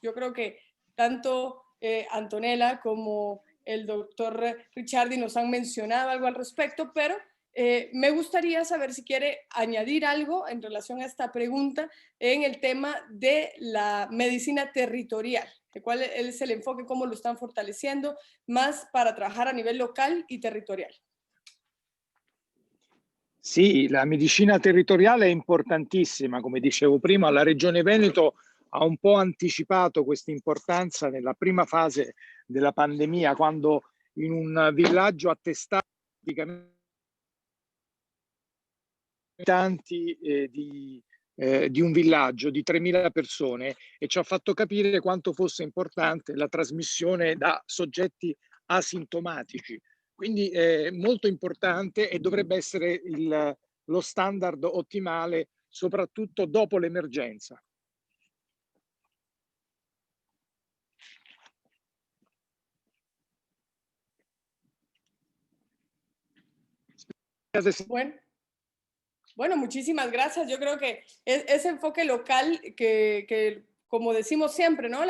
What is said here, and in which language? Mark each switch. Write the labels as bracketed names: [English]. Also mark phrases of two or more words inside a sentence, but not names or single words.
[Spanish] Yo creo que tanto Antonella como el doctor Ricciardi nos han mencionado algo al respecto, pero me gustaría saber si quiere añadir algo en relación a esta pregunta en el tema de la medicina territorial, de cuál es el enfoque, cómo lo están fortaleciendo, más para trabajar a nivel local y territorial. [Italian] Sì, la medicina territoriale è importantissima, come dicevo prima, la Regione Veneto ha un po' anticipato questa importanza nella prima fase della pandemia, quando in un villaggio attestato abitanti di un villaggio di 3.000 persone, e ci ha fatto capire quanto fosse importante la trasmissione da soggetti asintomatici. Quindi è molto importante e dovrebbe essere lo standard ottimale, soprattutto dopo l'emergenza. [Spanish] Bueno, muchísimas gracias. Yo creo que ese enfoque local que como decimos siempre, ¿no?